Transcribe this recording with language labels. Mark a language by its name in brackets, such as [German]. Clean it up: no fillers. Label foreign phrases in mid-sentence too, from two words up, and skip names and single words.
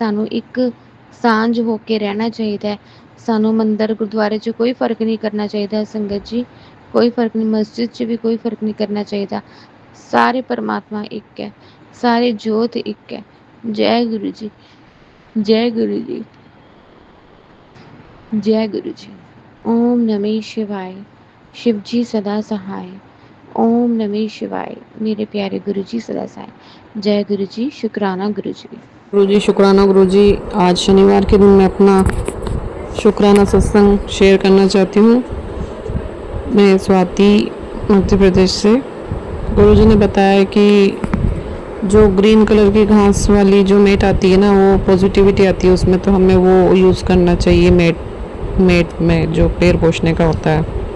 [Punjabi] ਸਾਨੂੰ ਇੱਕ ਸਾਂਝ ਹੋ ਕੇ ਰਹਿਣਾ ਚਾਹੀਦਾ ਹੈ, ਸਾਨੂੰ ਮੰਦਰ ਗੁਰਦੁਆਰੇ 'ਚ ਕੋਈ ਫ਼ਰਕ ਨਹੀਂ ਕਰਨਾ ਚਾਹੀਦਾ ਸੰਗਤ ਜੀ, ਕੋਈ ਫ਼ਰਕ ਨਹੀਂ, ਮਸਜਿਦ 'ਚ ਵੀ ਕੋਈ ਫ਼ਰਕ ਨਹੀਂ ਕਰਨਾ ਚਾਹੀਦਾ। ਸਾਰੇ ਪਰਮਾਤਮਾ ਇੱਕ ਹੈ, ਸਾਰੇ ਜੋਤ ਇੱਕ ਹੈ। ਜੈ ਗੁਰੂ ਜੀ, ਜੈ ਗੁਰੂ ਜੀ, जय गुरु जी। [Sanskrit] ओम नमः शिवाय। [Hindi] शिव जी सदा सहाय। [Sanskrit] ओम नमः शिवाय। [Hindi] मेरे प्यारे गुरुजी सदा साई। जय गुरुजी, शुक्राना गुरुजी। गुरुजी शुक्राना गुरुजी। आज शनिवार के दिन मैं अपना शुक्राना सत्संग शेयर करना चाहती हूँ। मैं स्वाति मध्य प्रदेश से। गुरुजी ने बताया कि जो [English] green colour [Hindi] की घास वाली जो मेट आती है ना, वो पॉजिटिविटी आती है उसमें, तो हमें वो यूज़ करना चाहिए मेट में जो पैर पोछने का होता है।